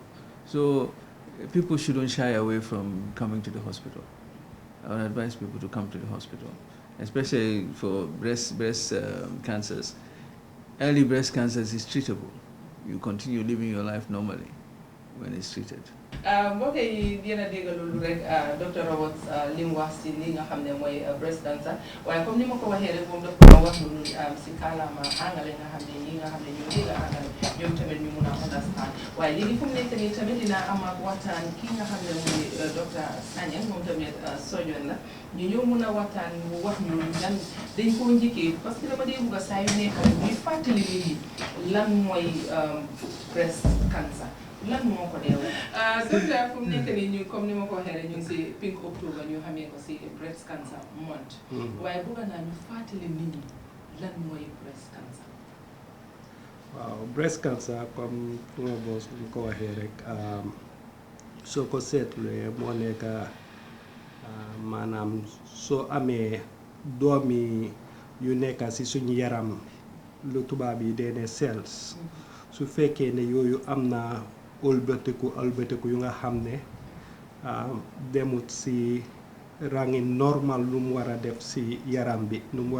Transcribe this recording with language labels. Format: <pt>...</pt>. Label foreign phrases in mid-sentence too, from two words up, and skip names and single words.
<en>So people shouldn't shy away from coming to the hospital. I would advise people to come to the hospital, especially for breast cancers. Early breast cancers is treatable. You continue living your life normally when it's treated.</en> <wo>mbokk yi yéen a dégg loolu rek docteur Roberts li mu wax si li nga xam ne mooy</wo> <en>breast cancer</en> <wo>waaye comme ni ma ko waxee rek moom dafa wax loolu si kàllaama angale nga xam ne ñi nga xam ne ñoo dégg angale ñoom tamit ñu mun a understand waaye léegi fu mu nekk nii tamit dina am ak waxtaan ki nga xam ne mooy docteur Sagnang moom tamit sojoon la ñu ñëw mun a waxtaan mu wax ñu lan dañ koo njëkkee parce que dama dee bugg a saa yu nekk rek ñuy fàttali nit ñi lan mooy</wo> <en>breast cancer.</en> <wo>lan moo ko dee docteur fu mu nekk nii ñu comme ni ma ko waxee rek ñu ngi si</wo> <en>Pink October</en> <wo>ñu xamee ko si</wo> <en>breast cancer month</en> <wo>waaye bëgg naa ñu fàttali nit ñi lan mooy</wo> <en>breast cancer.</en> <wo>waaw</wo> <en>breast cancer</en> <wo>comme nga boos ñu ko waxee rek soo ko seetlee moo nekk maanaam soo amee doomi yu nekk si suñu yaram lu tubaab yi dee ne cells su fekkee ne yooyu am na ëlbatiku yu nga xam ne demut si rangi normal lu mu war a def si yaram bi nu mu</wo>